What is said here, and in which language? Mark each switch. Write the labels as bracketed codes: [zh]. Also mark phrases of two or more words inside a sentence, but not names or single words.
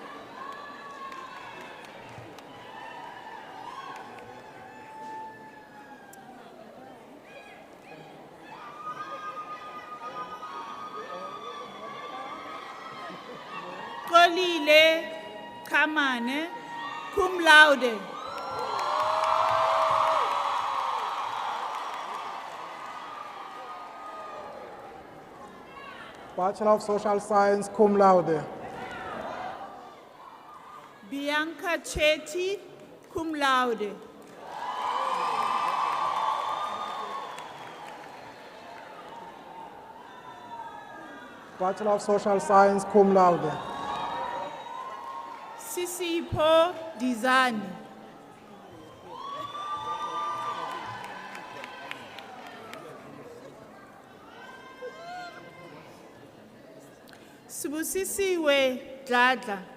[en] Kolile Kamane, [la] cum laude. [en] Bachelor of Social Science, [la] cum laude. [en] Bianca Chetty, [la] cum laude. [en] Bachelor of Social Science, [la] cum laude. [en] Sisipho Dizani. Sibusisiwe Dladla.